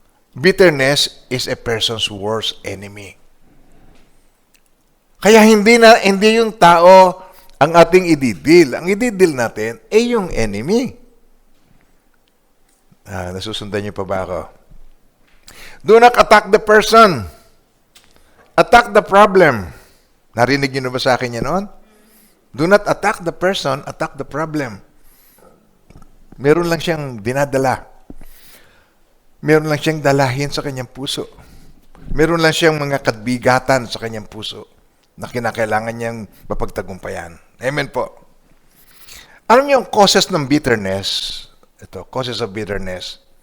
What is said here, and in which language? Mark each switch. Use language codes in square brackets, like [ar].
[en] Bitterness is a person's worst enemy. [tl] Kaya hindi yung tao ang ating ididil. Ang ididil natin ay yung enemy. Nasusundan niyo pa ba ako? [en] Do not attack the person. Attack the problem. [tl] Narinig niyo na ba sa akin yan noon? [en] Do not attack the person, attack the problem. [tl] Meron lang siyang dinadala. Meron lang siyang dalahin sa kanyang puso. Meron lang siyang mga kadbigatan sa kanyang puso na kinakailangan niyang mapagtagumpayan. Amen po. Alam niyo ang causes ng bitterness? [en] Ito, causes of bitterness.